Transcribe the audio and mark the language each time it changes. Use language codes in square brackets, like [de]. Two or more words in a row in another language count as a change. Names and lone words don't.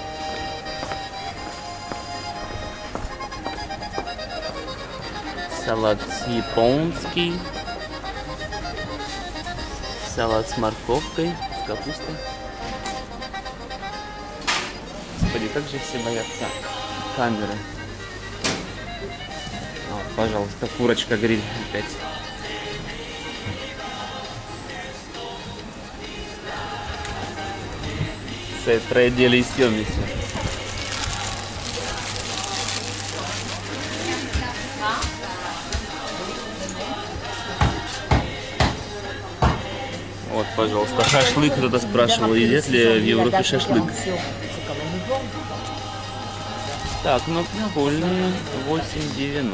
[ru] Салат японский. Салат с морковкой, с капустой. Господи, как же все боятся камеры. Вот, пожалуйста, курочка гриль опять. [fr] C'est très délicieux, monsieur. [ru] Вот, пожалуйста, шашлык. Кто-то спрашивал, едят ли в Европе шашлык. Так, ну прикольные 8,90.